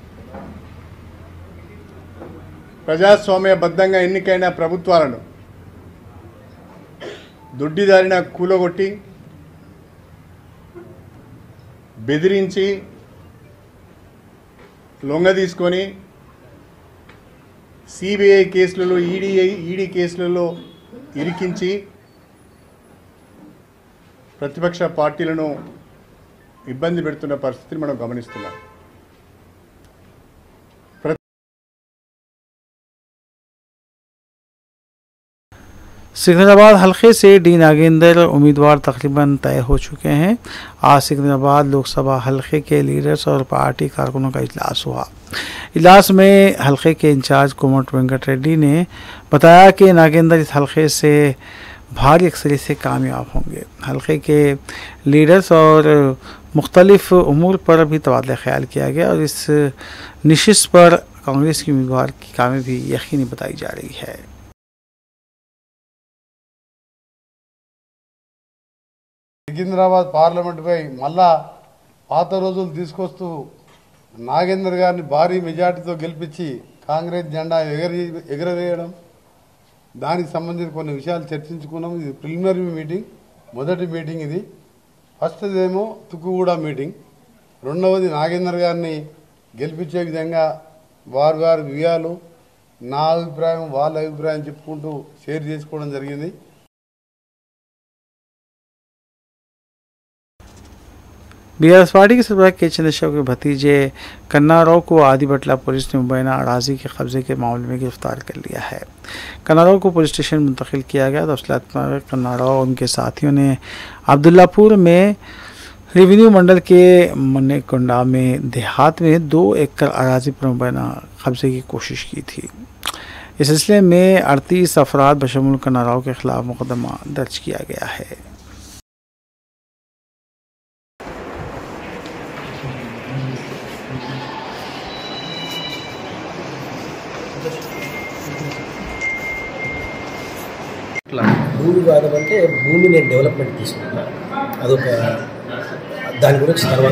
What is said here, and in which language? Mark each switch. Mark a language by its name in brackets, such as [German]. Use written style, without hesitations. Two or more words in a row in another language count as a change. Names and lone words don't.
[Telugu] ప్రజాస్వామ్యబద్ధంగా ఎన్నికైన ప్రభుత్వాలను దొడ్డిదారిన కూలగొట్టి, బెదిరించి, లొంగ తీసుకొని CBI కేసులలో, ఈడీ కేసులలో ఇరికించి ప్రతిపక్ష పార్టీలను ఇబ్బంది పెడుతున్న పరిస్థితిని మనం గమనిస్తున్నాం. [Urdu] سکندرآباد حلقے سے ڈی ناگیندر امیدوار تقریباً طے ہو چکے ہیں. آج سکندرآباد لوک سبھا حلقے کے لیڈرز اور پارٹی کارکنوں کا اجلاس ہوا. اجلاس میں حلقے کے انچارج کومٹ وینکٹ ریڈی نے بتایا کہ ناگیندر اس حلقے سے بھاری اکثریت سے کامیاب ہوں گے. حلقے کے لیڈرز اور مختلف امور پر بھی تبادلہ خیال کیا گیا اور اس نشست پر کانگریس کی امیدوار کی کامیابی یقینی بتائی جا رہی ہے. [Telugu] సికింద్రాబాద్ పార్లమెంటుపై మళ్ళా పాత రోజులు తీసుకొస్తూ నాగేందర్ గారిని భారీ మెజార్టీతో గెలిపించి కాంగ్రెస్ జెండా ఎగరవేయడం, దానికి సంబంధించిన కొన్ని విషయాలు చర్చించుకున్నాం. ఇది [English] preliminary meeting, [Telugu] మొదటి మీటింగ్ ఇది. ఫస్ట్ ఏమో తుక్కుగూడ మీటింగ్, రెండవది నాగేందర్ గారిని గెలిపించే విధంగా వారు వ్యూహాలు, నా అభిప్రాయం వాళ్ళ అభిప్రాయం చెప్పుకుంటూ షేర్ చేసుకోవడం జరిగింది. [Urdu] BRS پارٹی کے سربراہ کے چندر شیکھر کے بھتیجے کنا راؤ کو آدی بٹلہ پولیس نے مبینہ اراضی کے قبضے کے معاملے میں گرفتار کر لیا ہے. کنا راؤ کو [English] police station [Urdu] منتقل کیا گیا۔ تفصیلات میں کنا راؤ اور ان کے ساتھیوں نے عبداللہ پور میں ریوینیو منڈل کے منے کنڈا میں دیہات میں 2 ایکڑ اراضی پر مبینہ قبضے کی کوشش کی تھی. اس سلسلے میں 38 افراد بشمول کنا راؤ کے خلاف مقدمہ درج کیا گیا ہے. [Telugu] భూ వివాదం అంటే భూమి నేను డెవలప్మెంట్ తీసుకున్నా, అదొక దాని గురించి తర్వాత.